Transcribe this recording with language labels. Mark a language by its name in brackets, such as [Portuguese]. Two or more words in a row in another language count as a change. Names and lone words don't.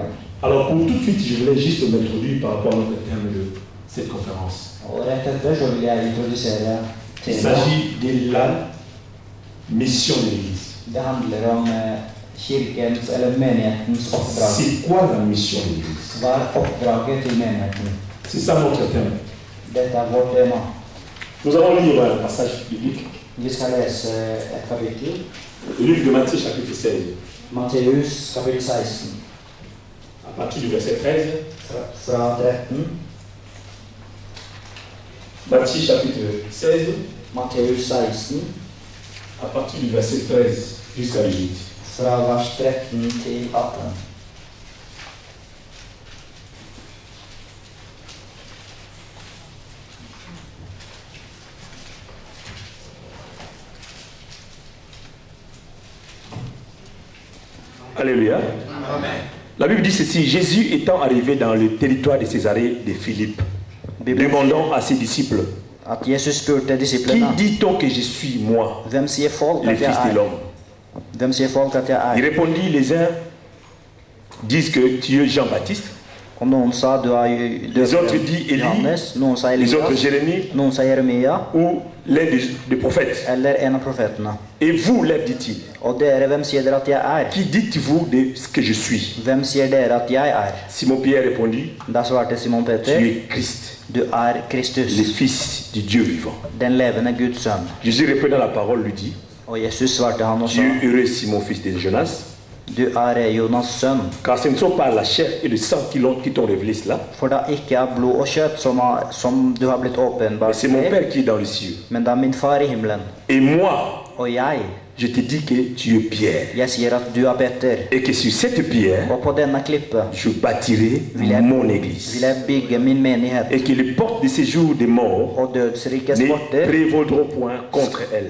[French] Alors, pour tout de suite, je voulais juste m'introduire par rapport à notre thème de cette conférence. [Norwegian] Og rett etter så vil jeg introdusere [French] Il [Norwegian] temaet. [French] s'agit de la mission de l'Église. [Norwegian] Det handler om kirkens, eller menighetens oppdrag. [French] C'est quoi la mission de l'Église? [Norwegian] Hva er oppdraget til menigheten? [French] C'est ça notre thème. [Norwegian] Dette er vårt tema. [French] Nous allons lire un passage biblique. [Norwegian] Vi skal lese et kapittel. [French] Le livre de Matthieu, chapitre 16, [Norwegian] Matteus kapittel 16, [French] à partir du verset 13. [Norwegian] fra 13. [French] Matthieu, chapitre 16, [Norwegian] Matteus 16, [French] à partir du verset 13 jusqu'à 18. [Norwegian] fra vers 13 til 18. [French] Alléluia. La Bible dit ceci: Jésus étant arrivé dans le territoire de Césarée de Philippe, demandant à ses disciples, [Norwegian] At Jesus spurte [French] qui [Norwegian] disiplene, [French] dit-on que je suis, moi, [Norwegian] hvem sier folk [French] le [Norwegian] at jeg [French] Fils de [Norwegian] er? [French] l'homme? [Norwegian] Hvem sier folk at jeg [French] Il [Norwegian] er? [French] répondit: les uns disent que tu es Jean-Baptiste, [Norwegian] Og noen sa du er [French] les autres disent Élie, [Norwegian] Johannes, noen sa [French] les autres [Norwegian] Elias, [French] Jérémie [Norwegian] noen sa Jeremia, [French] ou l'un des prophètes. [Norwegian] eller en av profetene. [French] Et vous, leur dit-il, [Norwegian] Og dere, hvem sier dere at jeg er? [French] qui dites-vous de ce que je suis? [Norwegian] Hvem sier dere at jeg er? [French] Simon-Pierre répondit: [Norwegian] Da svarte Simon [French] tu [Norwegian] Peter, [French] es Christ, [Norwegian] du er [French] le [Norwegian] Kristus, [French] Fils du Dieu vivant. [Norwegian] den levende Guds sønn. [French] Jésus reprenant la parole lui dit: [Norwegian] Og Jesus svarte han og [French] tu [Norwegian] sa, [French] es heureux, Simon, fils de Jonas, [Norwegian] du er Jonas sønn, [French] car ce ne sont pas la chair et le sang qui t'ont révélé cela, [Norwegian] for det ikke er blod og kjøtt som du har blitt [French] mais [Norwegian] åpenbart [French] c'est mon [Norwegian] for, [French] Père qui est dans les cieux. [Norwegian] men det er min far i himmelen. [French] Et moi, [Norwegian] Og jeg [French] je te dis que tu es Pierre, [Norwegian] sier at du er Peter, [French] et que sur cette pierre, [Norwegian] og på denne klippet [French] je bâtirai mon église, [Norwegian] vil jeg bygge min menighet, [French] et que les portes de séjour des morts [Norwegian] og dødsrikets [French] ne [Norwegian] porter [French] prévaudront point contre elle.